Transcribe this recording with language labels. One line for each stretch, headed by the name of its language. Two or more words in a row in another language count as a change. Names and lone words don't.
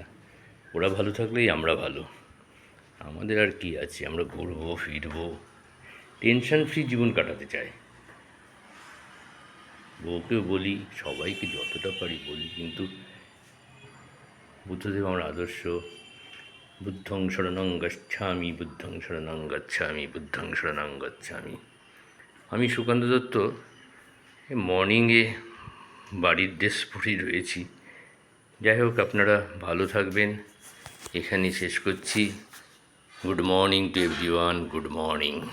Bangla: ওরা ভালো থাকলেই আমরা ভালো। আমাদের আর কি আছে, আমরা ঘুরবো ফিরবো,
English: tension free
Bangla: জীবন কাটাতে চাই। বউকেও বলি, সবাইকে যতটা পারি বলি, কিন্তু বুদ্ধদেব আমার আদর্শ।
Pali: বুদ্ধং শরণং গচ্ছামি, বুদ্ধং শরণং গচ্ছামি, বুদ্ধং শরণং গচ্ছামি।
Bangla: আমি সুকান্ত দত্ত মর্নিংয়ে বাড়ির ড্রেস পরেই রয়েছি। যাই হোক, আপনারা ভালো থাকবেন, এখানেই শেষ করছি।
English: Good morning to everyone, good morning.